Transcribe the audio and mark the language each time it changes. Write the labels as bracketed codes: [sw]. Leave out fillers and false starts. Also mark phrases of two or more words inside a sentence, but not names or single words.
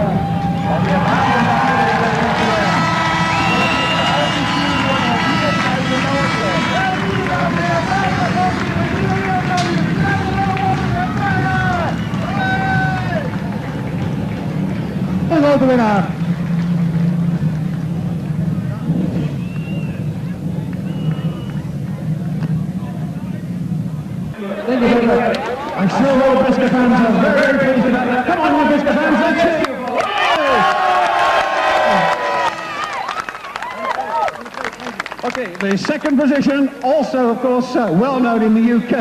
[de] Und wir warten [nl] Een grote winnaar. [en] Thank you very much. I'm sure all BriSCA fans are very pleased about that. Come on, BriSCA fans, let's see. Okay, the second position, also of course well known in the UK.